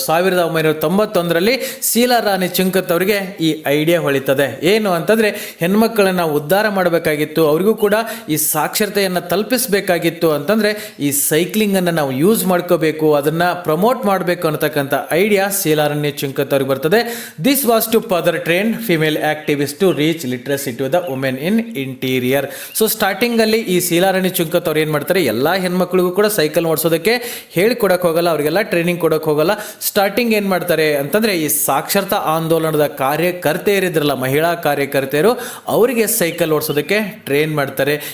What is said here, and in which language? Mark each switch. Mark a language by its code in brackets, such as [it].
[kn] 1991ರಲ್ಲಿ ಶೀಲಾರಾಣಿ ಚುಂಕತ್ ಅವರಿಗೆ ಈ ಐಡಿಯಾ ಹೊಳಿತದೆ. ಏನು ಅಂತಂದರೆ, ಹೆಣ್ಮಕ್ಕಳನ್ನು ಉದ್ಧಾರ ಮಾಡಬೇಕಾಗಿತ್ತು, ಅವ್ರಿಗೂ ಕೂಡ ಈ ಸಾಕ್ಷರತೆಯನ್ನು ತಲುಪಿಸಬೇಕಾಗಿತ್ತು. ಅಂತಂದರೆ ಈ ಸೈಕ್ಲಿಂಗನ್ನು ನಾವು ಯೂಸ್ ಮಾಡ್ಕೋಬೇಕು, ಅದನ್ನು ಪ್ರಮೋಟ್ ಮಾಡಬೇಕು ಅನ್ನತಕ್ಕಂಥ ಐಡಿಯಾ ಶೀಲಾರಾಣಿ ಚುಂಕತ್ ಅವ್ರಿಗೆ ಬರ್ತದೆ. [en] This was to further trained female activists to reach literacy to the women in interior. [kn] So starting ಅಲ್ಲಿ ಈ ಶೀಲಾರಾಣಿ ಚುಂಕತ್ ಅವ್ರು ಏನ್ ಮಾಡ್ತಾರೆ, ಎಲ್ಲಾ ಹೆಣ್ಮಕ್ಳಿಗೂ ಕೂಡ ಸೈಕಲ್ ಓಡಿಸೋದಕ್ಕೆ ಹೇಳಿಕೊಡಕ್ ಹೋಗಲ್ಲ, ಅವರಿಗೆಲ್ಲ ಟ್ರೈನಿಂಗ್ ಕೊಡಕ್ ಹೋಗಲ್ಲ. ಸ್ಟಾರ್ಟಿಂಗ್ ಏನ್ ಮಾಡ್ತಾರೆ ಅಂತಂದ್ರೆ ಈ ಸಾಕ್ಷರತಾ ಆಂದೋಲನದ ಕಾರ್ಯಕರ್ತೆಯರಿದ್ರಲ್ಲ, ಮಹಿಳಾ ಕಾರ್ಯಕರ್ತೆಯರು, ಅವರಿಗೆ ಸೈಕಲ್ ಓಡಿಸೋದಕ್ಕೆ ಟ್ರೈನ್ ಮಾಡ್ತಾರೆ.